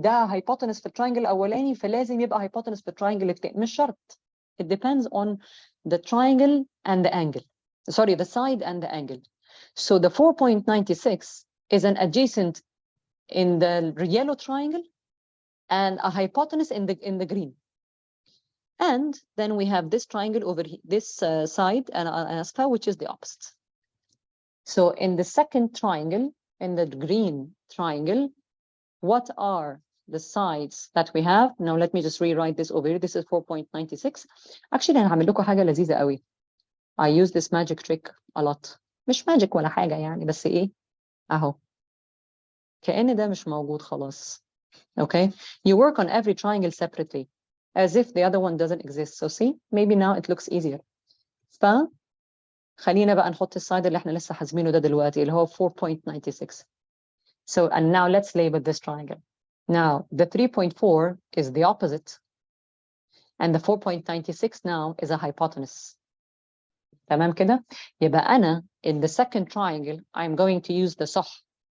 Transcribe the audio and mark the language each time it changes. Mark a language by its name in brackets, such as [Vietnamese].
[Arabic] ده hypotenuse في التراينجل الأولاني فلازم يبقى hypotenuse في التراينجل التاني. مش شرط. [English] It depends on the triangle and the angle. Sorry, the side and the angle. So the 4.96 is an adjacent in the yellow triangle and a hypotenuse in the green. And then we have this triangle over here, this side and aspa, which is the opposite. So in the second triangle, in the green triangle, what are the sides that we have? Now let me just rewrite this over here. This is 4.96. Actually [Arabic] أنا هعمل لكم حاجة لذيذة قوي. [English] I use this magic trick a lot. [Arabic] مش magic ولا حاجة يعني, بس إيه؟ أهو. كأن ده مش موجود خلاص. [English] Okay? You work on every triangle separately, as if the other one doesn't exist. So see, maybe now it looks easier. [Arabic] خلينا بقى نحط السايد اللي احنا لسه حاسبينه ده دلوقتي اللي هو 4.96. [English] So, and now let's label this triangle. Now, the 3.4 is the opposite. And the 4.96 now is a hypotenuse. [Arabic] تمام كده؟ يبقى أنا [English] in the second triangle, I'm going to use the صح.